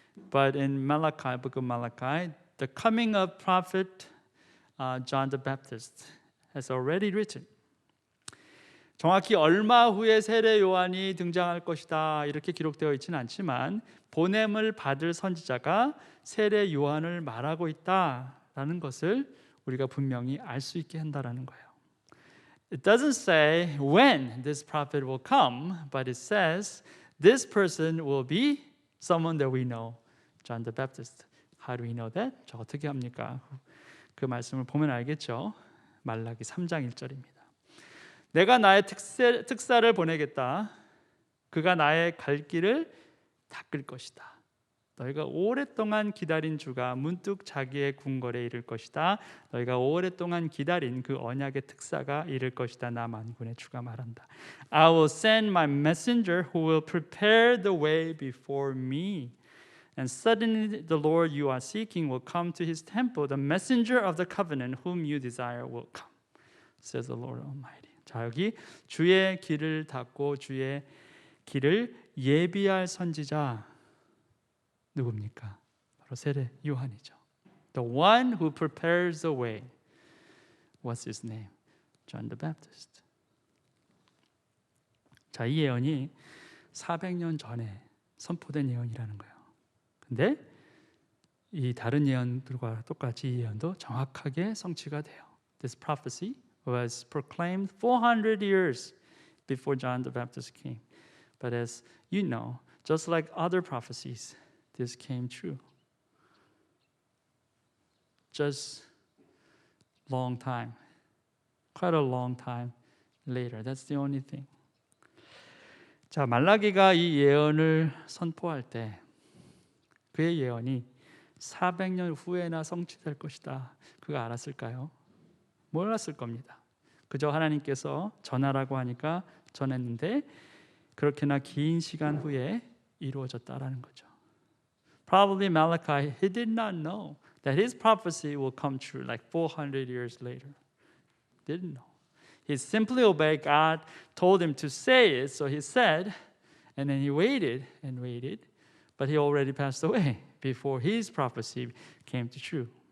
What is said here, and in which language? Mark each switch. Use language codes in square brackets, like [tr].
[en] But in Malachi, book of Malachi, the coming of prophet John the Baptist has already written. [ko] 정확히 얼마 후에 세례 요한이 등장할 것이다 이렇게 기록되어 있지는 않지만 보냄을 받을 선지자가 세례 요한을 말하고 있다라는 것을 우리가 분명히 알 수 있게 한다라는 거예요. [en] It doesn't say when this prophet will come, but it says this person will be someone that we know, John the Baptist. How do we know that? [ko] 저 어떻게 합니까? 그 말씀을 보면 알겠죠. 말라기 3장 1절입니다. 내가 나의 특사를 보내겠다. 그가 나의 갈 길을 닦을 것이다. 너희가 오랫동안 기다린 주가 문득 자기의 궁궐에 이를 것이다. 너희가 오랫동안 기다린 그 언약의 특사가 이를 것이다. 나 만군의 주가 말한다. [en] I will send my messenger who will prepare the way before me. And suddenly the Lord you are seeking will come to his temple. The messenger of the covenant whom you desire will come, says the Lord Almighty. [ko] 자, 여기 주의 길을 닦고 주의 길을 예비할 선지자 누굽니까? 바로 세례 요한이죠. [en] The one who prepares the way. What's his name? John the Baptist. [ko] 자, 이 예언이 400년 전에 선포된 예언이라는 거예요. 근데 이 다른 예언들과 똑같이 이 예언도 정확하게 성취가 돼요. [en] This prophecy was proclaimed 400 years before John the Baptist came. But as you know, just like other prophecies, this came true. Just long time, quite a long time later. That's the only thing. [ko] 자, 말라기가 이 예언을 선포할 때 그의 예언이 400년 후에나 성취될 것이다. 그가 알았을까요? 몰랐을 겁니다. 그저 하나님께서 전하라고 하니까 전했는데 그렇게나 긴 시간 후에 이루어졌다라는 거죠. [en] Probably Malachi, he did not know that his prophecy will come true like 400 years later. Didn't know. He simply obeyed God, told him to say it, so he said, and then he waited and waited, but he already passed away before his prophecy came true.